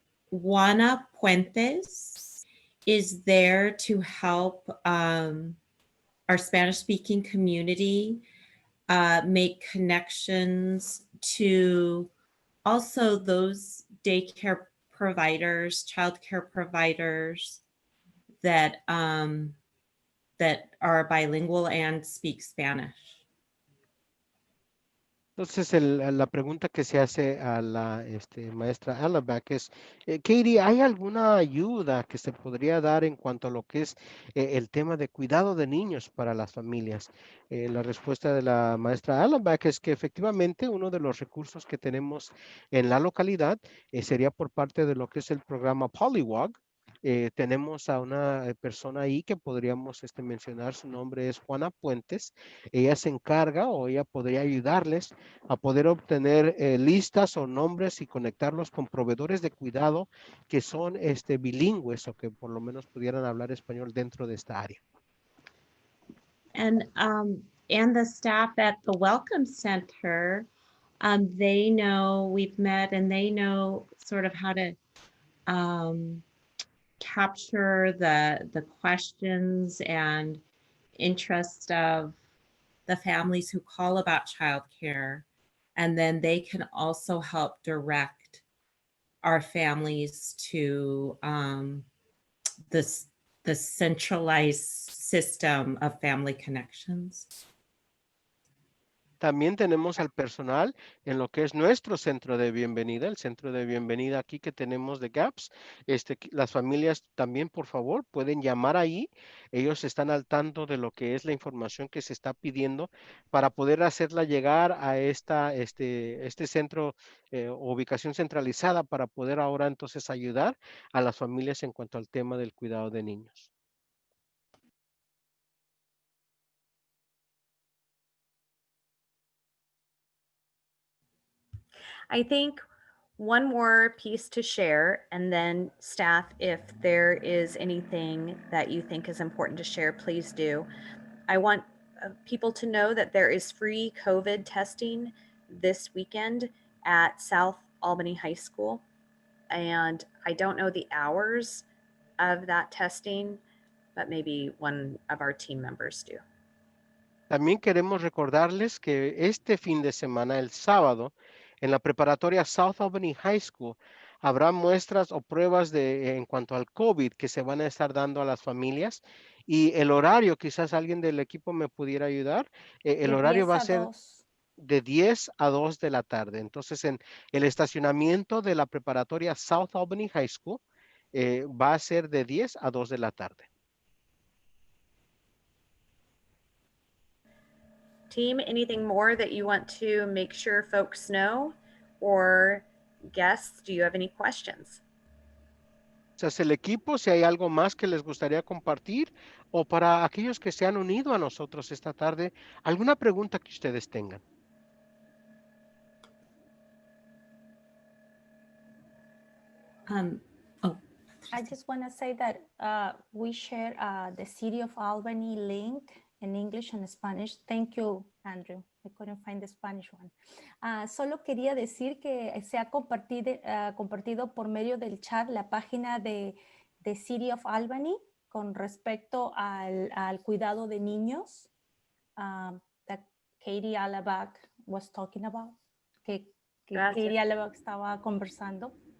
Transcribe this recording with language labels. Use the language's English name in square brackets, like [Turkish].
[English] Juana Puentes is there to help our Spanish-speaking community make connections to also those daycare providers, childcare providers that that are bilingual and speak Spanish. [Spanish] Entonces, la pregunta que se hace a la maestra Alabac es, Katie, ¿hay alguna ayuda que se podría dar en cuanto a lo que es el tema de cuidado de niños para las familias? La respuesta de la maestra Alabac es que efectivamente uno de los recursos que tenemos en la localidad sería por parte de lo que es el programa Polywog. Tenemos a una persona ahí que podríamos mencionar, su nombre es Juana Puentes. Ella se encarga o ella podría ayudarles a poder obtener listas o nombres y conectarlos con proveedores de cuidado que son bilingües o que por lo menos pudieran hablar español dentro de esta área. [English] And the staff at the Welcome Center, they know we've met and they know sort of how to capture the questions and interest of the families who call about childcare, and then they can also help direct our families to the centralized system of family connections. [Spanish] También tenemos al personal en lo que es nuestro centro de bienvenida, el centro de bienvenida aquí que tenemos de GAPS. Las familias también, por favor, pueden llamar ahí. Ellos están al tanto de lo que es la información que se está pidiendo para poder hacerla llegar a este centro ubicación centralizada para poder ahora entonces ayudar a las familias en cuanto al tema del cuidado de niños. [English] I think one more piece to share, and then staff, if there is anything that you think is important to share, please do. I want people to know that there is free COVID testing this weekend at South Albany High School. And I don't know the hours of that testing, but maybe one of our team members do. [Spanish] También queremos recordarles que este fin de semana, el sábado, en la preparatoria South Albany High School, habrá muestras o pruebas en cuanto al COVID que se van a estar dando a las familias. Y el horario, quizás alguien del equipo me pudiera ayudar. El horario va a ser de 10 a 2 de la tarde. Entonces, en el estacionamiento de la preparatoria South Albany High School, va a ser de 10 a 2 de la tarde. [English] Team, anything more that you want to make sure folks know? Or guests, do you have any questions? [Spanish] Entonces, el equipo, si hay algo más que les gustaría compartir o para aquellos que se han unido a nosotros esta tarde, alguna pregunta que ustedes tengan. [English] I just want to say that we share the City of Albany link in English and Spanish. Thank you, Andrew. I couldn't find the Spanish one. [Spanish] Solo quería decir que se ha compartido por medio del chat la página de City of Albany con respecto al cuidado de niños [English] that Katie Alabac was talking about, [Spanish] que Katie Alabac estaba conversando.